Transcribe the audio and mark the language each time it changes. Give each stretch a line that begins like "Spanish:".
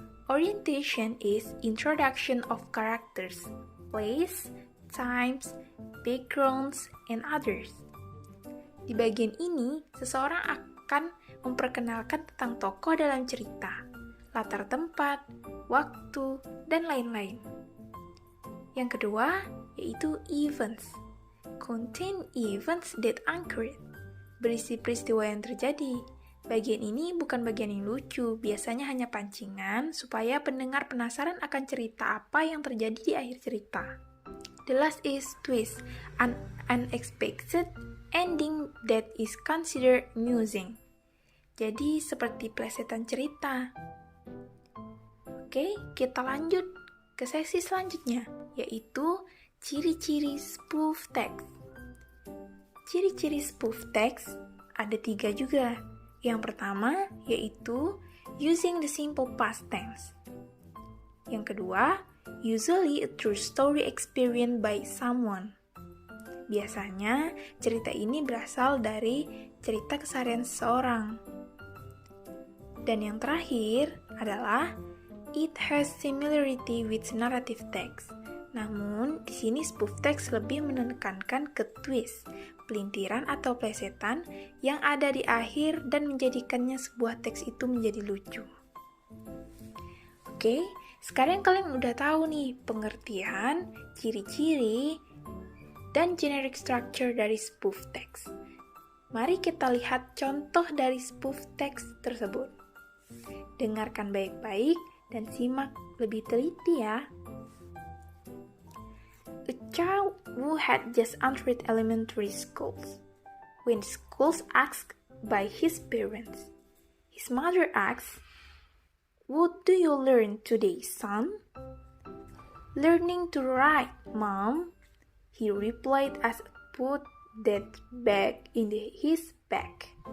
English: Orientation is introduction of characters, place, times, backgrounds, and others.
Indonesian: Di bagian ini, seseorang akan memperkenalkan tentang tokoh dalam cerita, latar tempat, waktu, dan lain-lain. Yang kedua, yaitu events.
English: Contain events that occurred.
Indonesian: Berisi peristiwa yang terjadi. Bagian ini bukan bagian yang lucu, biasanya hanya pancingan supaya pendengar penasaran akan cerita apa yang terjadi di akhir cerita.
English: The last is twist, an unexpected ending that is considered amusing.
Indonesian: Jadi seperti plesetan cerita. Oke, kita lanjut ke sesi selanjutnya, yaitu ciri-ciri spoof text. Ciri-ciri spoof text ada 3 juga. Yang pertama yaitu
English: using the simple past tense.
Indonesian: Yang kedua,
English: usually a true story experienced by someone.
Indonesian: Biasanya cerita ini berasal dari cerita keseharian seseorang. Dan yang terakhir adalah
English: it has similarity with narrative text.
Indonesian: Namun, di sini spoof text lebih menekankan ke twist, pelintiran atau plesetan yang ada di akhir dan menjadikannya sebuah teks itu menjadi lucu. Oke, sekarang kalian udah tahu nih pengertian, ciri-ciri, dan generic structure dari spoof text. Mari kita lihat contoh dari spoof text tersebut. Dengarkan baik-baik dan simak lebih teliti ya.
English: A child who had just entered elementary schools. When schools asked by his parents, his mother asked, "What do you learn today, son?" "Learning to write, Mom," he replied as he put that bag in his bag.